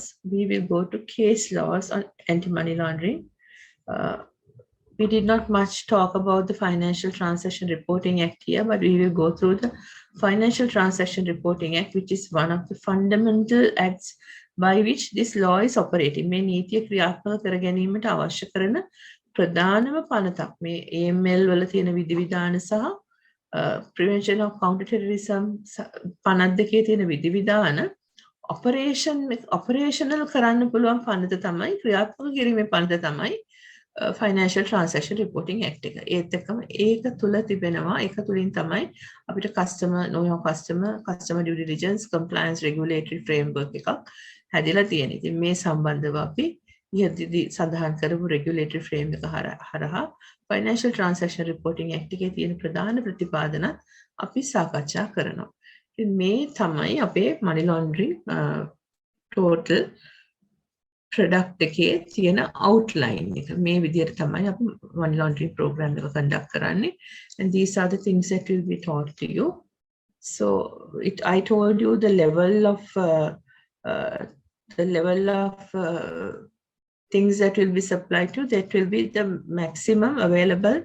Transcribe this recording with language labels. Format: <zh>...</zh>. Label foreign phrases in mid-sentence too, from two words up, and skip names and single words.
<en>We will go to case laws on anti-money laundering. We did not much talk about the Financial Transaction Reporting Act here, but we will go through the Financial Transaction Reporting Act, which is one of the fundamental acts by which this law is operating.</en> <si>මේ නීතිය ක්‍රියාත්මක කර ගැනීමට අවශ්‍ය කරන ප්‍රධානම පනතක්. මේ AML වල තියෙන විධිවිධාන සහ</si> <en>prevention of counter-terrorism</en> <si>පනත් දෙකේ තියෙන විධිවිධාන operational කරන්න පුළුවන් පනත තමයි ක්‍රියාත්මක කිරීමේ පනත තමයි Financial Transaction Reporting Act එක. ඒත් එක්කම ඒක තුල තිබෙනවා ඒක තුලින් තමයි අපිට</si> <en>customer due diligence compliance regulatory framework</en> <si>එකක් හැදිලා තියෙන්නේ. ඉතින් මේ සම්බන්ධව අපි ඉහතදී සඳහන් කරපු</si> <en>regulatory framework</en> <si>හරහා Financial Transaction Reporting Act එකේ තියෙන ප්‍රධාන ප්‍රතිපාදනත් අපි සාකච්ඡා කරනවා. මේ තමයි අපේ</si> <en>money laundering total product</en> <si>එකේ තියෙන outline එක. මේ විදිහට තමයි අපි</si> <en>money laundering program</en> <si>එක conduct කරන්නේ.</si> <en>And these are the things that will be taught to you. So I told you the level of things that will be supplied to, that will be the maximum available.</en>